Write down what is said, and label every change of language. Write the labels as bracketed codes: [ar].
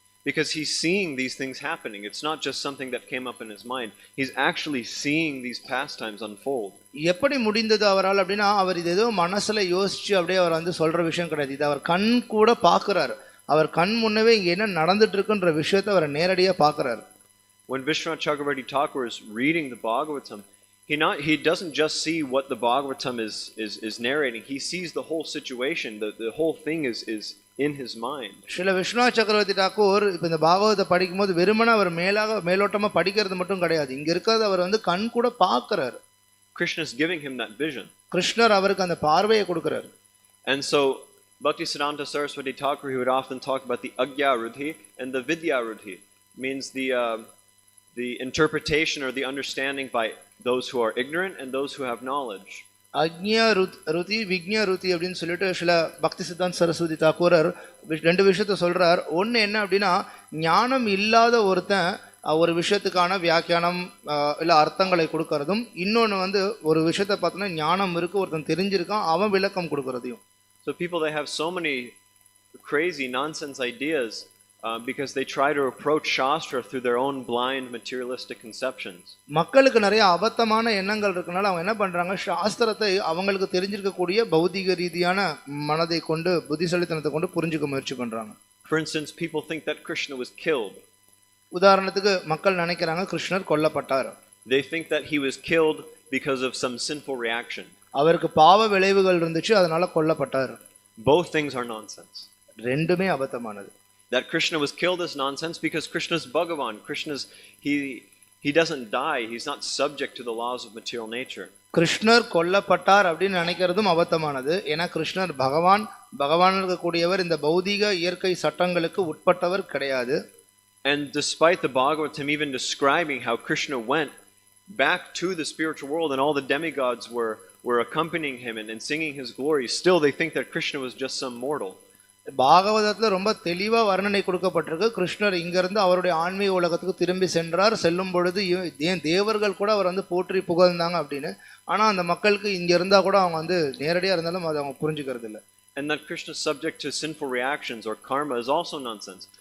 [en] Because he's seeing these things happening. It's not just something that came up in his mind. He's actually seeing these pastimes unfold. [ta] எப்படி முடிந்தது அவரால் அப்படின்னா, அவர் இது ஏதோ மனசுல யோசிச்சு அப்படியே அவர் வந்து சொல்ற விஷயம் கிடையாது. இது அவர் கண் கூட பார்க்கிறார். அவர் கண் முன்னவே இங்க என்ன நடந்துட்டு இருக்குன்ற விஷயத்தை அவர் நேரடியா பார்க்கிறார். [en] When Vishwanath Chakravarti Thakur is reading the Bhagavatam, he doesn't just see what the Bhagavatam is narrating. He sees the whole situation. The whole thing is in his mind. [ta] Srila Viswanath சக்கரவர்த்தி டாக்கூர் இப்ப இந்த பாகவதத்தை படிக்கும்போது வெறுமனே அவர் மேலோட்டமா படிக்கிறது மட்டும் கிடையாது, இங்க இருக்கிறது அவர் வந்து கண் கூட பார்க்கிறார். [en] Krishna is giving him that vision. [ta] கிருஷ்ணர் அவருக்கு அந்த பார்வையை கொடுக்கிறார். [en] And so Bhaktisiddhanta Saraswati Thakur, he would often talk about the Agya Rudhi and the Vidya Rudhi. Means the interpretation or the understanding by those who are ignorant and those who have knowledge. [ta] அக்ஞா Ruthi விக்ஞா Ruthi அப்படின்னு சொல்லிட்டு சில பக்தி சித்தாந்த சரஸ்வதி தாக்கூரர் ரெண்டு விஷயத்த சொல்றார். ஒன்று என்ன அப்படின்னா, ஞானம் இல்லாத ஒருத்தன் ஒரு விஷயத்துக்கான வியாக்கியானம் இல்லை அர்த்தங்களை கொடுக்கறதும், இன்னொன்று வந்து ஒரு விஷயத்த பார்த்தோன்னா ஞானம் இருக்கு, ஒருத்தன் தெரிஞ்சிருக்கான், அவன் விளக்கம் கொடுக்கறதையும். [en] So people, they have so many crazy nonsense ideas because they try to approach Shastra through their own blind materialistic conceptions. [ta] மக்களுக்கு நிறைய அபத்தமான எண்ணங்கள் இருக்கனால அவங்க என்ன பண்றாங்க, சாஸ்திரத்தை அவங்களுக்கு தெரிஞ்சிருக்கக்கூடிய பௌதிக ரீதியான மனதை கொண்டு, புத்திசாலித்தனத்தை கொண்டு புரிஞ்சுக்க முயற்சி பண்றாங்க. [en] For instance, people think that Krishna was killed. [ta] உதாரணத்துக்கு மக்கள் நினைக்கிறாங்க கிருஷ்ணர் கொல்லப்பட்டார். [en] They think that he was killed because of some sinful reaction. [ta] அவருக்கு பாவ விளைவுகள் இருந்துச்சு, அதனால கொல்லப்பட்டார். [en] Both things are nonsense. [ta] ரெண்டுமே அபத்தமானது. [en] that Krishna was killed is nonsense because Krishna's Bhagavan. He doesn't die. He's not subject to the laws of material nature. [ta] கிருஷ்ணர் கொல்லப்பட்டார் அப்படின்னு நினைக்கிறதும் அபத்தமானது. ஏன்னா கிருஷ்ணர் பகவான் இருக்கக்கூடியவர், இந்த பௌதிக இயற்கை சட்டங்களுக்கு உட்பட்டவர் கிடையாது. [en] And despite the Bhagavatam even describing how Krishna went back to the spiritual world and all the demigods were accompanying him and singing his glory, still they think that Krishna was just some mortal. [ta] பாகவதத்துல ரொம்ப தெளிவா வர்ணனை கொடுக்கப்பட்டிருக்கு. கிருஷ்ணர் இங்கிருந்து அவருடைய ஆன்மீக உலகத்துக்கு திரும்பி சென்றார். செல்லும் பொழுது ஏன் தேவர்கள் கூட அவர் போற்றி புகழ்ந்தாங்க அப்படின்னு. ஆனா அந்த மக்களுக்கு இங்க இருந்தா கூட அவங்க நேரடியா இருந்தாலும் அதை அவங்க புரிஞ்சுக்கிறது இல்லை. [en] And that Krishna is subject to sinful reactions or karma is also nonsense.